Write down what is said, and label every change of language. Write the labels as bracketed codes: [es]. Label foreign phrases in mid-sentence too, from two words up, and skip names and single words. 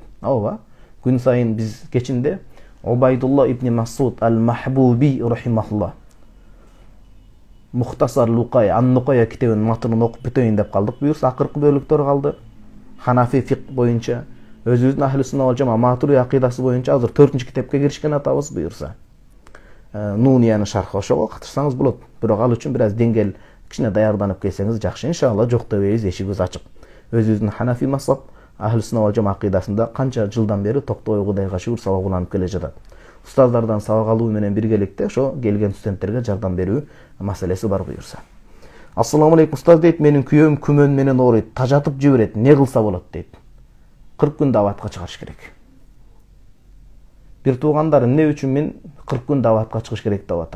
[ky] Ооба. Күн сайын биз кечинде Обайдулла ибн Масуд ал-Махбуби рахимахулла Мухтасар Лукай Ан-Нукая китебинин матынын окуп бүтөйүн деп калдык. Буюрса акыркы бөлүктөр калды. Ханафи фик боюнча, өзүбүздүн [ar] أهل السنة والجماعة [ky] матури акыйдасы боюнча азыр 4-чи китепке киришкен атабыз буюрса. Нунияны шархы ошого катышсаңыз болот. Бирок ал үчүн бир аз деңгел кичине даярданып келсеңиз жакшы. Иншалла жок дебейбиз, эшигибиз ачык. Өзүбүздүн Ханафи мазхаб [ar] أهل السنة والجماعة [ky] акыйдасында канча жылдан бери токтой Кудайга шүгүр сабак уланып келе жатат. Устаздардан сабак алуу менен биргеликте ошо келген студенттерге жардам берүү маселеси бар буюрса. [ar] السلام عليكم [ky] устаз дейт, менин күйөөм күмөн менен ооруйт, тажатып жиберет, не кылса болот дейт. 40 күн даватка чыгыш керек. Бир туугандар эмне үчүн мен 40 күн даватка чыгыш керек деп атам.